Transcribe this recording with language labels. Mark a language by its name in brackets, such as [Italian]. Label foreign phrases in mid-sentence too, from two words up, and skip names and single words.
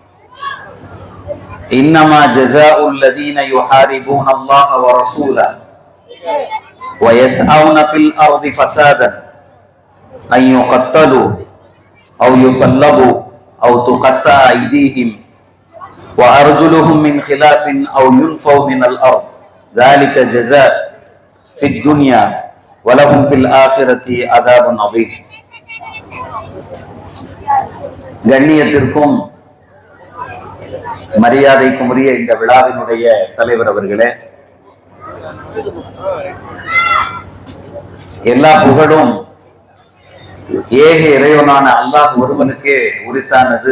[Arabic] إنما جزاء الذين يحاربون الله ورسوله ويسعون في الأرض فسادا أن يقتلوا أو يصلبوا أو تقطع أيديهم وأرجلهم من خلاف أو ينفوا من الأرض ذلك جزاء في الدنيا ولهم في الآخرة عذاب عظيم. [Tamil] கண்ணியத்திற்கும் மரியாதைக்கும் உரிய இந்த விழாவினுடைய தலைவர் அவர்களே, எல்லா புகழும் ஏக இறைவனான அல்லாஹ் ஒருவனுக்கே உரித்தானது.